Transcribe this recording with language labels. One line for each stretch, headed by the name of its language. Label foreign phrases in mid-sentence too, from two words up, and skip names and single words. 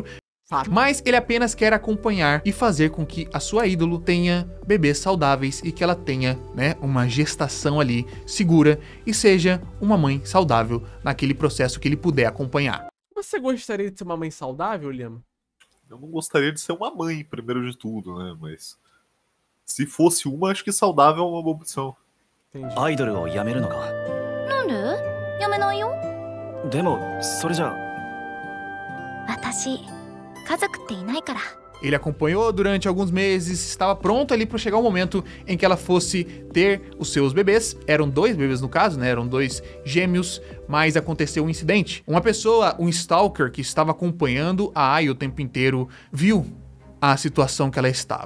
Portuguese: Mas ele apenas quer acompanhar e fazer com que a sua ídolo tenha bebês saudáveis e que ela tenha, né, uma gestação ali segura e seja uma mãe saudável naquele processo que ele puder acompanhar. Você gostaria de ser uma mãe saudável, Liam? Eu não gostaria de ser uma mãe, primeiro de tudo, né? Mas se fosse uma, acho que saudável é uma boa opção. Entendi.
Japanese: なんでやめないよ。でもそれじゃ私、家族っていないから。
Portuguese: Ele acompanhou durante alguns meses, estava pronto ali para chegar o momento em que ela fosse ter os seus bebês. Eram 2 bebês no caso, né? Eram 2 gêmeos, mas aconteceu um incidente. Uma pessoa, um stalker que estava acompanhando a Ai o tempo inteiro, viu a situação que ela estava.